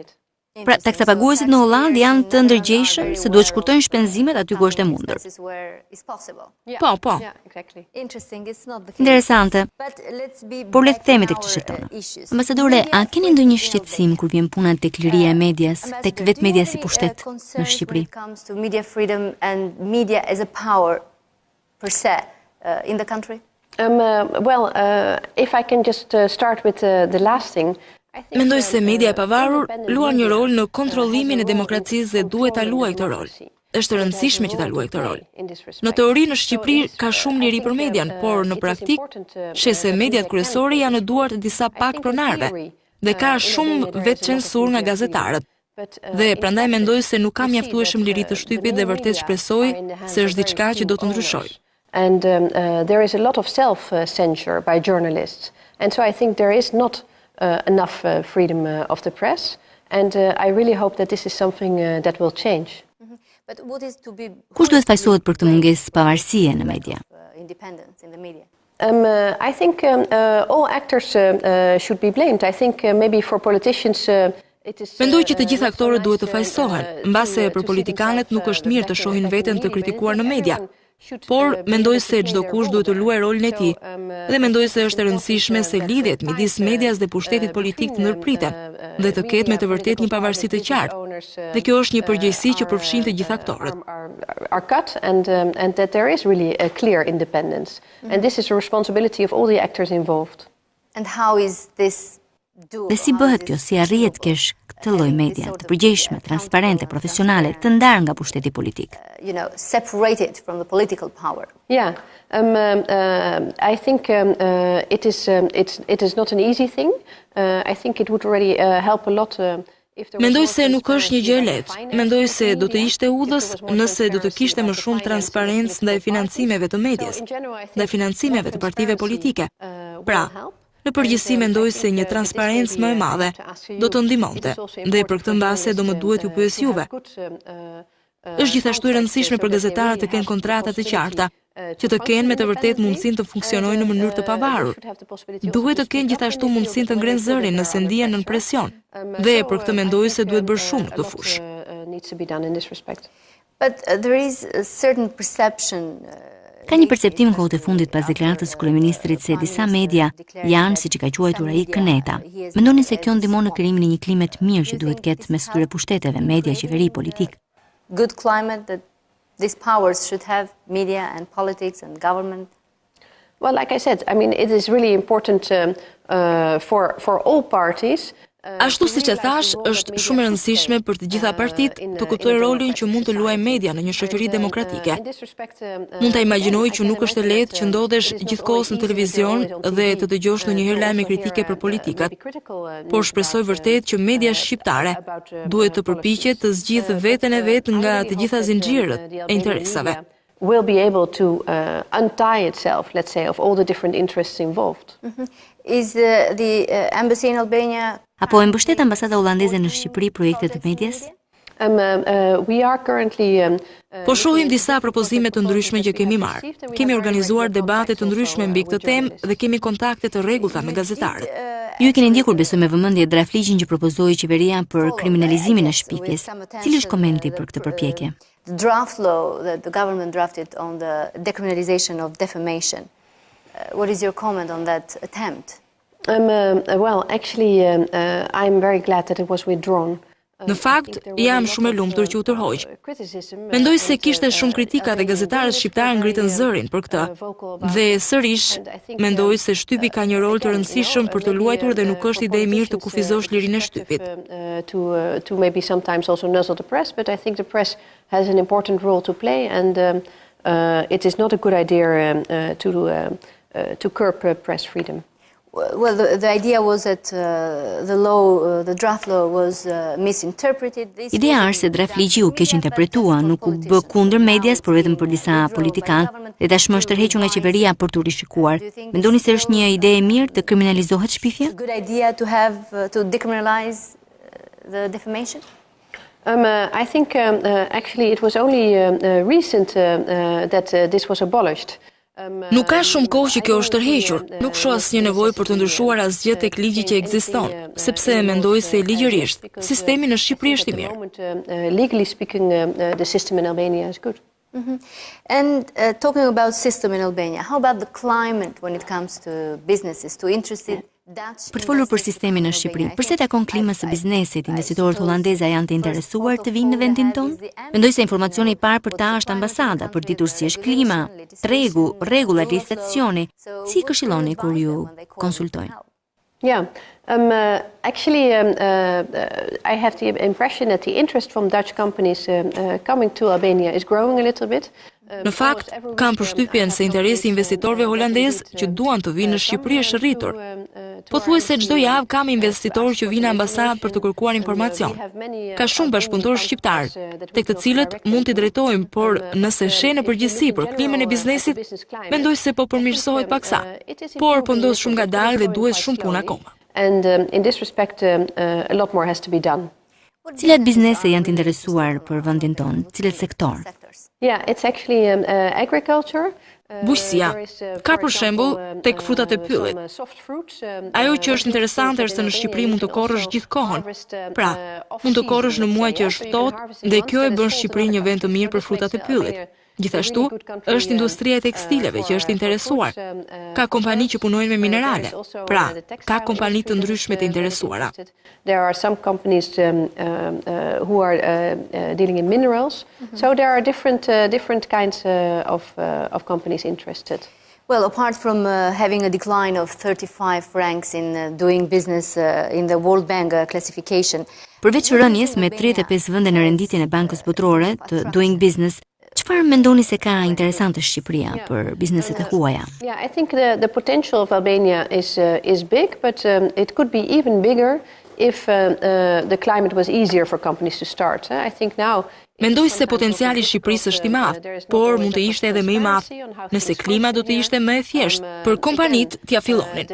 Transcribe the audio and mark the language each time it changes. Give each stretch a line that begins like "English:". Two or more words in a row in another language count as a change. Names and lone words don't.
Albanian: Pra, taksapaguesit në Hollandë janë të ndërgjegjshëm se duhet shkurtojnë shpenzimet aty ku është e mundur. Po. Interesante. Por le të themi tek çështjet tona. Ambasadore, a keni ndonjë shqetësim kur vjen puna tek liria e medias, tek vetë media si pushtet në Shqipëri?
English: If I can just start with the last thing.
Albanian: Mendoj se media e pavarur luan një rol në kontrollimin e demokracisë dhe duhet ta luajë këtë rol. Është e rëndësishme që ta luajë këtë rol. Në teori në Shqipëri ka shumë liri për median, por në praktik sheh se mediat kryesore janë në duart e disa pak pronarëve dhe ka shumë vetë censur nga gazetarët. Dhe prandaj mendoj se nuk ka mjaftueshëm liri të shtypit dhe vërtet shpresoj se është diçka që do të ndryshojë.
English: And there is a lot of self-censure by journalists. And so I think there is not enough freedom of the press, and I really hope that this is something that will change.
Albanian: Kush duhet fajsohet për këtë mungesë pavarësie në media?
English: I think all actors should be blamed. I think maybe for politicians
Albanian: Mendoj që të gjithë aktorët duhet të fajsohen, mbase për politikanët nuk është mirë të shohin veten të kritikuar në media. Por mendoj se çdo kush duhet të luajë rolin e tij dhe mendoj se është e rëndësishme se lidhjet midis medias dhe pushtetit politik të ndërpriten dhe të ketë me të vërtetë një pavarësi të qartë. Dhe kjo është një përgjegjësi që përfshin të gjithë aktorët.
English: And that there is really a clear independence. And this is a responsibility of all the actors involved. And how is this
Albanian: Dhe si bëhet kjo, si arrihet kesh këtë lloj media të përgjegjshme, transparente, profesionale, të ndarë nga pushteti politik?
English: Separated from the political power. Yeah, I think it is not an easy thing. I think it would already help a lot.
Albanian: Mendoj se nuk është një gjë e lehtë. Mendoj se do të ishte udhës nëse do të kishte më shumë transparencë ndaj financimeve të medias, ndaj financimeve të partive politike. Pra, në përgjithësi mendoj se një transparencë më e madhe do të ndihmonte, dhe për këtë mbase do më duhet ju pyes juve. Është gjithashtu e rëndësishme për gazetarët të kenë kontrata të qarta, që të kenë me të vërtetë mundësinë të funksionojnë në mënyrë të pavarur. Duhet të kenë gjithashtu mundësinë të ngrenë zërin nëse ndihen nën presion, dhe për këtë mendoj se duhet bërë shumë në këtë fushë.
English: But there is a certain perception.
Albanian: Ka një perceptim kohët e fundit pas deklaratës së kryeministrit se disa media janë, siç e ka quajtur ai, këneta. Mendoni se kjo ndihmon në krijimin e një klime të mirë që duhet ketë mes këtyre pushteteve, media, qeveri, politik?
English: Good climate that these powers should have, media and politics and government? Well, like I said, I mean, it is really important for all parties.
Albanian: Ashtu siç e thash, është shumë e rëndësishme për të gjitha partitë të kuptojnë rolin që mund të luajë media në një shoqëri demokratike. Mund ta imagjinoj që nuk është e lehtë që ndodhesh gjithkohës në televizion dhe të dëgjosh ndonjëherë lajme kritike për politikat, por shpresoj vërtet që media shqiptare duhet të përpiqet të zgjidhë veten e vet nga të gjitha zinxhirët e interesave.
English: Will be able to untie itself, let's say, of all the different interests involved. Is the embassy in Albania?
Albanian: Apo e mbështet ambasada holandeze në Shqipëri projekte të medias?
English: We are currently
Albanian: Po shohim disa propozime të ndryshme që kemi marrë. Kemi organizuar debate të ndryshme mbi këtë temë dhe kemi kontakte të rregullta me gazetarët. Ju keni ndjekur besoj me vëmendje draft ligjin që propozoi qeveria për kriminalizimin e shpifjes. Cili është komenti për këtë përpjekje?
English: The draft law that the government drafted on the decriminalization of defamation. What is your comment on that attempt? Well, actually, I'm very glad that it was withdrawn.
Albanian: Në fakt, jam shumë e lumtur që u tërhoq. Mendoj se kishte shumë kritika dhe gazetarët shqiptarë ngritën zërin për këtë. Dhe sërish, mendoj se shtypi ka një rol të rëndësishëm për të luajtur dhe nuk është ide e mirë të kufizosh lirinë e shtypit.
English: To maybe sometimes also nuzzle the press, but I think the press has an important role to play, and it is not a good idea to curb press freedom. Well, the idea was that the draft law was misinterpreted.
Albanian: Ideja është se draft ligji u keq interpretua, nuk u bë kundër medias, por vetëm për disa politikanë dhe tashmë është tërhequr nga qeveria për tu rishikuar. Mendoni se është një ide e mirë të kriminalizohet shpifja?
English: Good idea to decriminalize the defamation? I think actually it was only recent that this was abolished.
Albanian: Nuk ka shumë kohë që kjo është tërhequr. Nuk shoh asnjë nevojë për të ndryshuar asgjë tek ligji që ekziston, sepse mendoj se ligjërisht sistemi në Shqipëri është i mirë.
English: Legally speaking, the system in Albania is good. And talking about system in Albania, how about the climate when it comes to businesses, to interested
Albanian: Për të folur për sistemin në Shqipëri, përse takon klimës së biznesit, investitorët holandezë janë të interesuar të vinë në vendin tonë? Mendoj se informacioni i parë për ta është ambasada, për ditur si është klima, tregu, rregulla, legislacioni. Si këshilloni kur ju konsultojnë?
English: Yeah, actually, I have the impression that the interest from Dutch companies coming to Albania is growing a little bit.
Albanian: Në fakt, kam përshtypjen se interesi i investitorëve holandezë që duan të vinë në Shqipëri është rritur. Pothuajse çdo javë kam investitorë që vinë në ambasadë për të kërkuar informacion. Ka shumë bashkëpunëtorë shqiptar, tek të cilët mund t'i drejtojmë, por nëse sheh në përgjithësi për klimën e biznesit, mendoj se po përmirësohet paksa. Por po ndodh shumë ngadalë dhe duhet shumë punë akoma.
English: And in this respect, a lot more has to be done.
Albanian: Cilat biznese janë të interesuar për vendin tonë? Cilat sektor?
English: Yeah, it's actually agriculture.
Albanian: Bujqësia. Ka për shembull tek frutat e pyllit. Ajo që është interesante është se në Shqipëri mund të korrësh gjithë kohën. Pra, mund të korrësh në muaj që është ftohtë dhe kjo e bën Shqipërinë një vend të mirë për frutat e pyllit. Gjithashtu, është industria e tekstileve që është interesuar. Ka kompani që punojnë me minerale. Pra, ka kompani të ndryshme të interesuara.
English: There are some companies who are dealing in minerals. So there are different kinds of companies interested. Well, apart from having a decline of 35 ranks in doing business in the World Bank classification.
Albanian: Përveç rënies me 35 vende në renditjen e Bankës Botërore të Doing Business, çfarë mendoni se ka interesante Shqipëria për bizneset e huaja?
English: Yeah, I think the potential of Albania is big, but it could be even bigger if the climate was easier for companies to start. I think now
Albanian: Mendoj se potenciali i Shqipërisë është i madh, por mund të ishte edhe më i madh nëse klima do të ishte më e thjeshtë për kompanitë t'ia fillonin.